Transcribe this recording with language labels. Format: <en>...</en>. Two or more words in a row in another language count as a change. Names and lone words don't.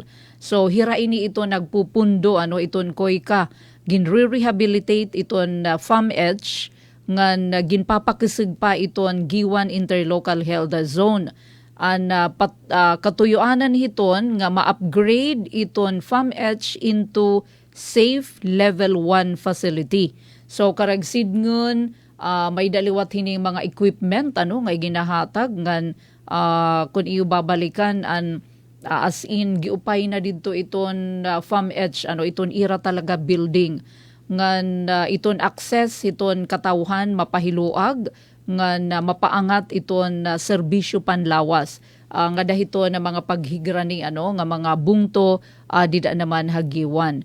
<war>So hira ini ito nagpupundo iton COICA ginre-rehabilitate iton FAMH nga ginpapakisig pa iton Giwan Interlocal Health Zone. Katuyuanan hiton nga ma-upgrade iton FAMH</war> <en>into safe level 1 facility.</en> <war>So karagsid ngun may daliwat hining mga equipment nga ginahatag ngan kun iyo babalikan</war> <en>as in</en> <war>giupay na didto iton FAMH iton ira talaga building ngan iton access iton katawhan mapahiluag ngan mapaangat iton serbisyo panlawas nga dahito na mga paghigrani nga mga bungto dida naman hagiwan.</war>